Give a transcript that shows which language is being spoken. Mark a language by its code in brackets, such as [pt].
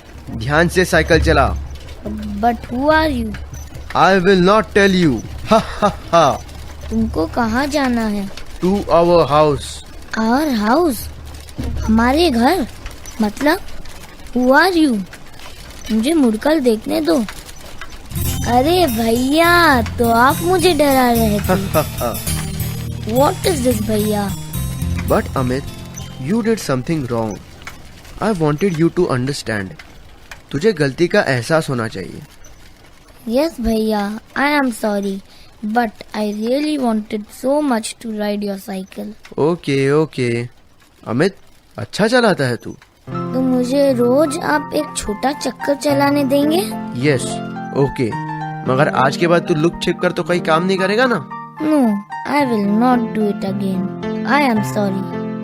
[hi] ध्यान से साइकिल चला। [en] But who are you? I will not tell you. Ha ha ha. [hi] तुमको कहाँ जाना है? [en] To our house. Our house? [hi] हमारे घर? [en] मतलब Who are you? [hi] मुझे मुड़कर देखने दो। अरे भैया, तो आप मुझे डरा रहे थे। [en] What is this, भैया? But Amit, you did something wrong. I wanted you to understand. [hi] तुझे गलती का एहसास होना चाहिए। [en] Yes, भैया, I am sorry, but I really wanted so much to ride your cycle. [hi] Okay okay. Amit, अच्छा चलाता है तू। तो मुझे रोज आप एक छोटा चक्कर चलाने देंगे? [en] Yes, okay. [hi] मगर आज के बाद तू लुक चेक कर तो कहीं काम नहीं करेगा ना? [en] No, I will not do it again. I am sorry.